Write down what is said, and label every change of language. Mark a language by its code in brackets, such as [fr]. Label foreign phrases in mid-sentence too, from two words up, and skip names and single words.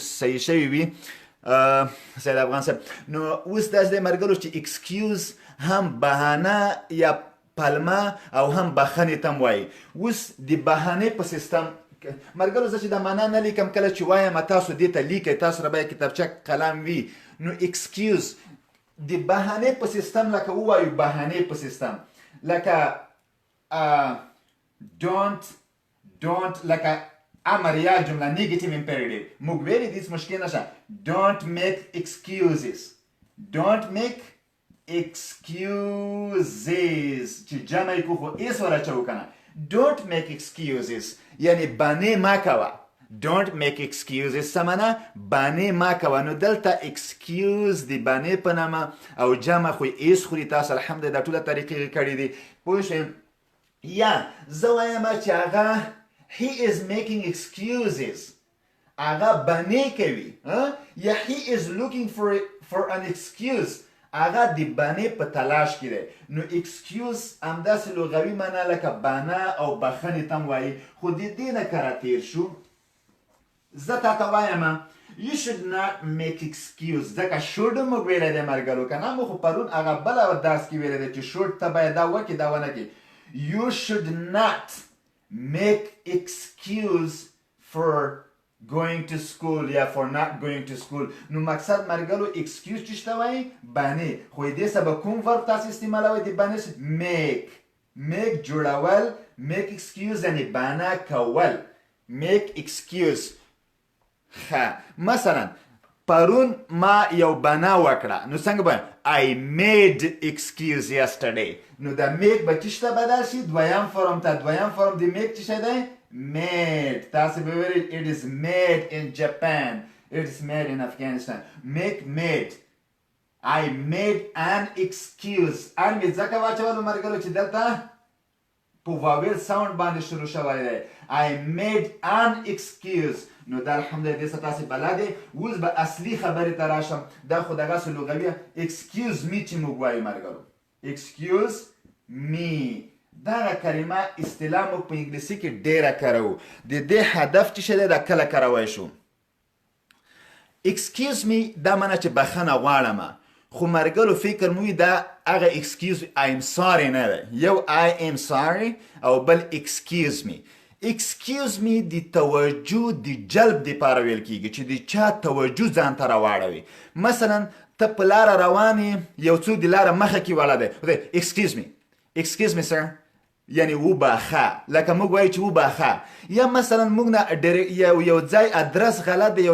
[ps] صحیح شوي وي سید افغان صاحب نو اوس داسې دی مرګلو چې excuse هم بهانه یا پلمه او هم بخښنې ته هم وایي اوس د بهانې په سیستم مرګلو زه چې د معنا نه لیکم کله چې وایم تاسو دې ته لیکئ تاسو را باید کتابچه قلم وي نو excuse د بهانې په سیستم لکه ووایو بهانې په سیستم لکه don't لکه امر یا جمله [en] negative imperative [ps] موږ ویلي دې مشکل نشه [en] don't make excuses [ps] چې جمع یې کو خو ایس ورچو کنه [en] don't make excuses [ps] یعنی بانې ما کوه [en] don't make excuses [ps] سمانه بانې ما کوه نو دلته excuse دی بانې په نامه او جمع خو ایس خوري تاسو الحمدلله دا ټوله طریقې کړي دي پوه شئ یا زه وایم چې هغه [en] he is making excuses [ps] هغه بانې کوي یا [en] he is looking for an excuse [ps] هغه د بانې په تلاش کې دی نو excuse همداسې لغوي معنا لکه بانه او بخښنې ته هم وایي خو د دې نه کره تیر شو زه تاته وایم [en] you should not make excuse [ps] ځکه should موږ ویلی دی مرګلو که نه موږ خو پرون هغه بله درس کې ویلی دی چې should ته باید دا وکړي دا ونه کړي [en] you should not make excuse for going to school [ps] یا [en] for not going to school [ps] نو مقصد مرګلو excuse چې شته وایي بانې خو دې سبا کوم ورب تاسو استعمالوئ د بانې make جوړول [en] make excuse [ps] یعنی بانه کول [en] make excuse [ps] ښه مثلا پرون ما یو بنا وکړه نو څنګه به [en] I made excuse yesterday [ps] نو دا make به چې شته بدل شي دویم فرم ته دویم فرم د make چې شته دی made تاسو به ویل [en] it is made in Japan it is made in Afghanistan make made I made an excuse [ps] ان مې ځکه واچولو مرګلو چې دلته په واویل ساوند باندې شروع شوی دی [en] I made an excuse [ps] نو دا الحمدلله دې څه تاسې بلدې اوس به اصلي خبرې ته راشم دا خو دغسې لغوي [en] excuse me [ps] چې موږ وایو مرګلو [en] excuse me [ps] دغه کلمه اصطلاح موږ په انګلیسي کې ډېره کاروو د دې هدف چې شی دی دا کله کاروی شو [en] excuse me [ps] دا معنی چې بخښنه غواړم خو مرګلو فکر مو دا هغه [en] excuse I am sorry [ps] نه دی یو [en] I am sorry [ps] او بل [en] excuse me [ps] د توجه د جلب دپاره ویل کیږي چې د چا توجه ځان ته راواړوي مثلا ته په لاره روان یو څوک د لاره مخه کې ولاړ دی [en] excuse me sir [ps] یعنی وبخښه لکه موږ وایو چې وبخښه یا مثلا موږ نه یو ځای ادرس غلط دی یو